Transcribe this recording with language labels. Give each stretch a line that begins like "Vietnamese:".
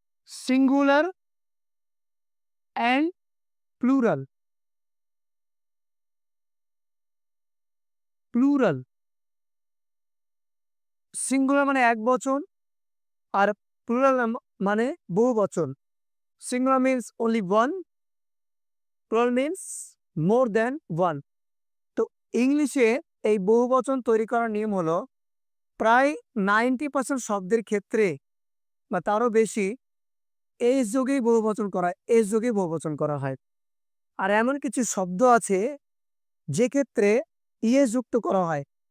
English: Singular and plural.
Bangla: Plural, singular মানে এক বচন, আর প্লুরাল মানে বহু বচন।
English: Singular means only one, plural means more than one।
Bangla: তো ইংলিশে এই বহু বচন তৈরি করার নিয়ম হলো প্রায় 90% শব্দের ক্ষেত্রে বা তারও বেশি এস যোগেই বহু বচন করা হয়, এস যোগেই বহু বচন করা হয়। আর এমন কিছু শব্দ আছে যে ক্ষেত্রে ইএস যুক্ত করা হয়।